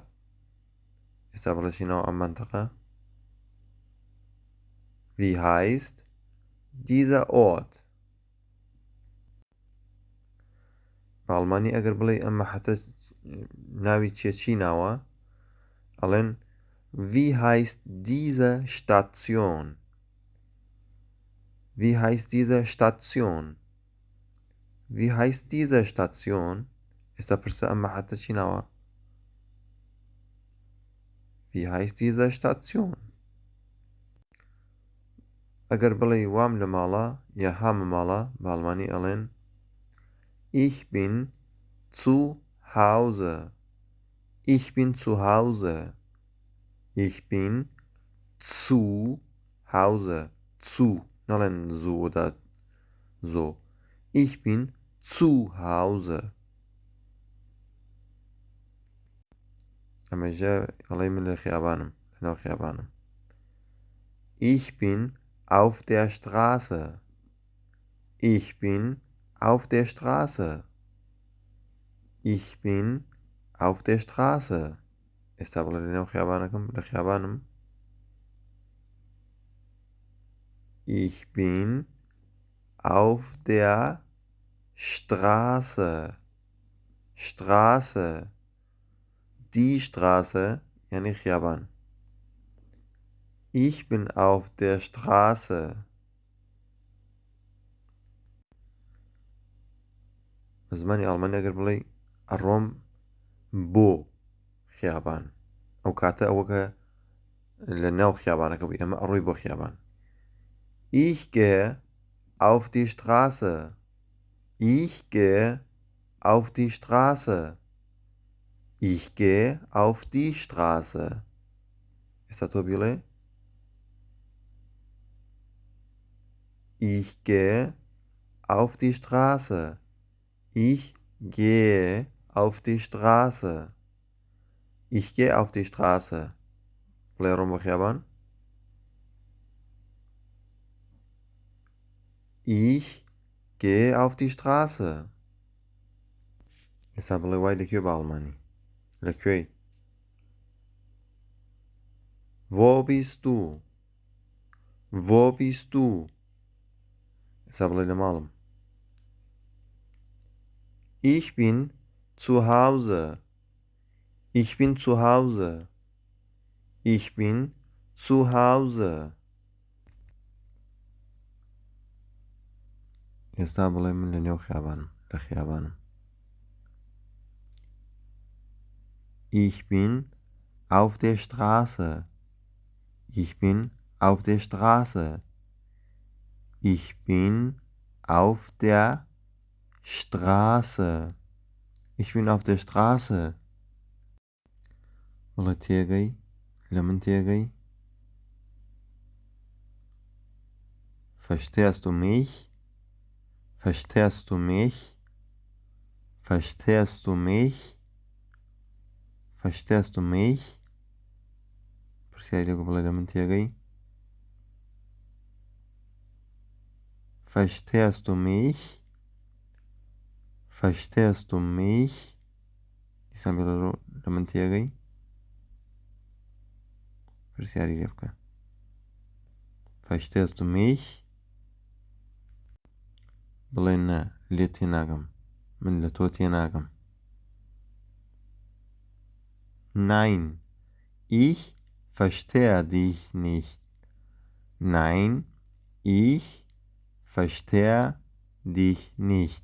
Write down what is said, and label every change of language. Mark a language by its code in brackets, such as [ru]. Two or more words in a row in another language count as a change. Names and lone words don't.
[ckb] ئێستا بڵێ چی ناوە ئەم منتەقە [de] Wie heißt dieser Ort? [ckb] بە ئەڵمانی ئەگەر بڵێ ئەمە حتە ناوی چی ناوە ئەڵێن [de] Wie heißt diese Station? Wie heißt diese Station? Wie heißt diese Station? [ckb] ئێستا پرسە ئەمە حتە چی ناوە [de] Wie heißt diese Station? [ckb] ئەگەر بڵێ وام لە ماڵە یا هامە ماڵە بە ئەڵمانی ئەڵێن [de] Ich bin zu Hause. Ich bin zu Hause. Ich bin zu Hause. Zu. نەڵێن so oder so. Ich bin zu Hause. [ckb] ئەمەژە ئەڵێ من لە خیابانم لەناو خیابانم. [de] Ich bin auf der Straße. Ich bin auf der Straße. Ich bin auf der Straße. [ckb] ئێستا بڵێ لەناو خیابانەکەم لە خیابانم. [de] Ich bin auf der Straße. Straße. Die Straße [ckb] یعنی خیابان. [de] Ich bin auf der Straße. [ckb] بە زمانی ئەڵمانی ئەگەر بڵێ ئەڕۆم بۆ خیابان ئەو کاتە ئەوەکە لە ناو خیابانەکە بووی ئەمە ئەڕۆی بۆ خیابان. [de] Ich gehe auf die Straße. Ich gehe auf die Straße. Ich gehe auf die Straße. [ckb] ئێستا تۆ بیڵێ [de] Ich gehe auf die Straße. Ich gehe auf die Straße. Ich gehe auf die Straße. [ckb] بڵێ ڕۆم بۆ خیابان. [de] Ich gehe auf die Straße. [ckb] ئێستا بڵێ وای لەکوێ بە ئەڵمانی لەکوێی [de] Wo bist du? Wo bist du? [ckb] ئێستا بڵێ لە ماڵم. [de] Ich bin zu Hause. Ich bin zu Hause. Ich bin zu Hause. [ckb] ئێستا بڵێ من لە نێو خیابانم لە خیابانم. [de] Ich bin auf der Straße. Ich bin auf der Straße. Ich bin auf der Straße. Ich bin auf der Straße. [ckb] بڵێ تێگەی لە من تێگەی. [de] Verstehst du mich? Verstehst du mich? Verstehst du mich? Verstehst du mich? [ckb] پرسیاری لێگو بڵێ لە من تێگەی. Verstehst du mich? Verstehst du mich? دیسان بێ لە من تێگەی. پرسیاری لێ بکە. [de] Verstehst du mich? [ckb] بڵێ نە لێ تێناگەم من لە تۆ تێناگەم. [de] Nein, ich verstehe dich nicht. Nein, ich verstehe dich nicht.